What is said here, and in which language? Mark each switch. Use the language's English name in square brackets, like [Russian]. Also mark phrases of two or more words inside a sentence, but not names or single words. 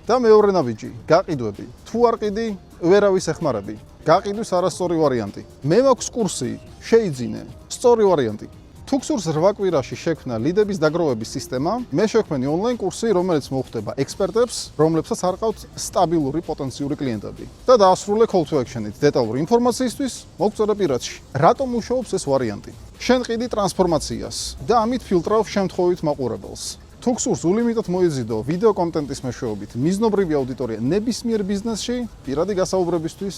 [Georgian] და მეორე ნაბიჯი, გაყიდვები. თუ არ ყიდი, ვერავის ეხმარები. გაყიდვის არასწორი ვარიანტი. მე მაქვს კურსი, შეიძინე. სწორი ვარიანტი. თუ გსურს 8 კვირაში შექმნა ლიდების დაგროვების სისტემა, მე შევქმნი ონლაინ კურსი, რომელიც მოხვდება ექსპერტებს, რომლებსაც არ ყავთ სტაბილური პოტენციური კლიენტები. და დაასრულე [English] call to action- [Georgian] ით დეტალური ინფორმაციისთვის, მოგწერე პირადში. რატომ მუშაობს ეს ვარიანტი? შენ ყიდი ტრანსფორმაციას და ამით ფილტრავ შემთხვევით მაყურებელს. თუ გსურს ულიმიტად მოიზიდო ვიდეო კონტენტის მეშვეობით მიზნობრივი აუდიტორია ნებისმიერ ბიზნესში, პირადი გასაუბრებისთვის